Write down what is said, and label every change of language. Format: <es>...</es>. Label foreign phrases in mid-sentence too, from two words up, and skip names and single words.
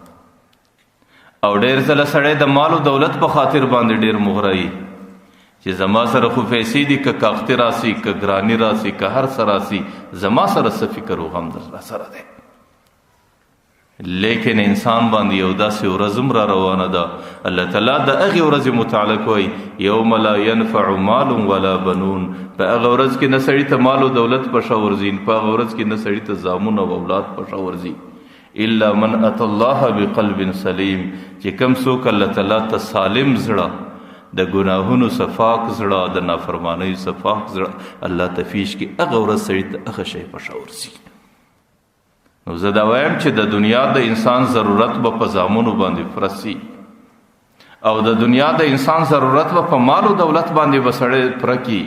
<ps>او ډېر ځله سړی د مال او دولت په خاطر باندې ډېر مغري چې زما سره خو پیسې دي، که کاغتي راسي، که ګراني راسي، که هر څه راسي، زما سره څه فکر او غم در سره دی. لیکن انسان باندې یو داسې ورځ هم را روانه ده. الله تعالی د هغې ورځې متعلق وایي،</ps> <ar>یوم لا ینفع مال ولا بنون،</ar> <ps>په هغه ورځ کې نه سړي ته مال او دولت په شا ورځي، په هغه ورځ کې نه سړي ته زامن او اولاد په شا ورځي،</ps> <ar>الا من اتى الله بقلب سلیم،</ar> <ps>چې کوم څوک الله تعالی ته سالم زړه، د ګناهونو صفاک زړه، د نافرمانۍ صفاک زړه الله ته پیش کړي، هغه ورځ سړي ته هغه شی په شا ورځي. نو زه دا وایم چې د دنیا د انسان ضرورت به په زامنو باندې پرسي، او د دنیا د انسان ضرورت به په مال او دولت باندې به سړی پوره کي.</ps>